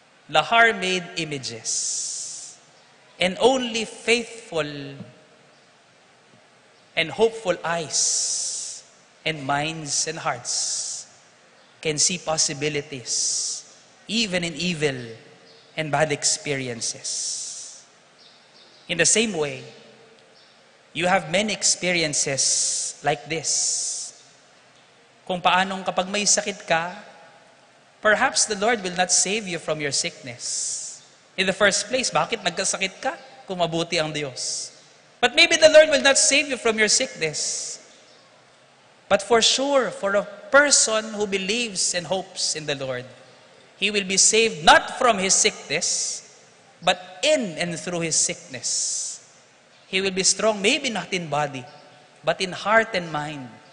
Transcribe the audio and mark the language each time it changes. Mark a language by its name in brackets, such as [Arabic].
[English] Lahar-made images. And only faithful and hopeful eyes and minds and hearts can see possibilities, even in evil and bad experiences. In the same way, you have many experiences like this. [Filipino] Kung paanong kapag may sakit ka, [English] perhaps the Lord will not save you from your sickness. In the first place, [Filipino] bakit nagkasakit ka kung mabuti ang Diyos? [English] But maybe the Lord will not save you from your sickness. But for sure, for a person who believes and hopes in the Lord, he will be saved not from his sickness, but in and through his sickness. He will be strong, maybe not in body, but in heart and mind.